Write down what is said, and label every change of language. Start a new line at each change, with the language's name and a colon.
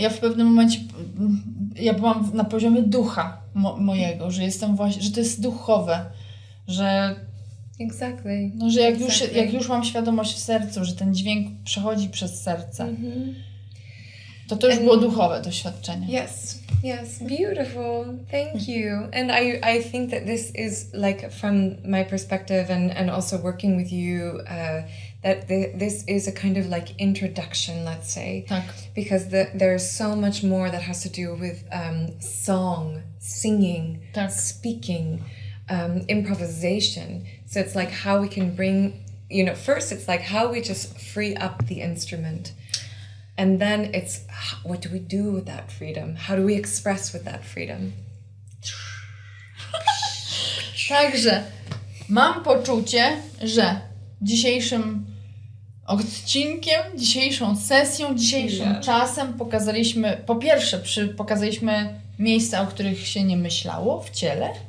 Polish: Ja w pewnym momencie, ja byłam na poziomie ducha mojego, że jestem właśnie, że to jest duchowe, że
English: Exactly.
Polish: No, że jak już mam świadomość w sercu, że ten dźwięk przechodzi przez serce, to już było duchowe doświadczenie.
English: Yes, beautiful. Thank you. And I think that this is like from my perspective and also working with you, that this is a kind of like introduction, let's say.
Polish: Tak.
English: Because there's so much more that has to do with song, singing,
Polish: Tak.
English: speaking, improvisation. So it's like how we can bring, first it's like how we just free up the instrument. And then it's what do we do with that freedom? How do we express with that freedom?
Polish: Także mam poczucie, że dzisiejszym odcinkiem, dzisiejszą sesją, dzisiejszym czasem po pierwsze pokazaliśmy miejsca, o których się nie myślało w ciele.